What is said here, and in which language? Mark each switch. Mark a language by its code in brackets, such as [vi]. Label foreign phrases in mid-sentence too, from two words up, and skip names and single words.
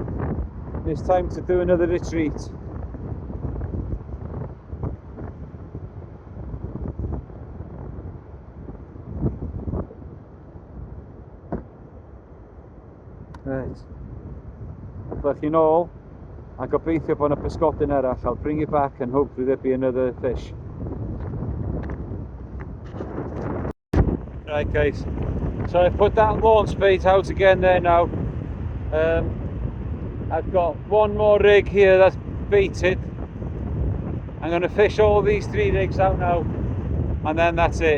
[en] It's time to do another retreat. Right. Fucking all. [cy] I gobeithio bod 'na pysgodyn arall. [en] I'll bring it back and hopefully there'll be another fish. Right guys, so I've put that launch bait out again there now. I've got one more rig here that's baited. I'm going to fish all these 3 rigs out now, and then that's it.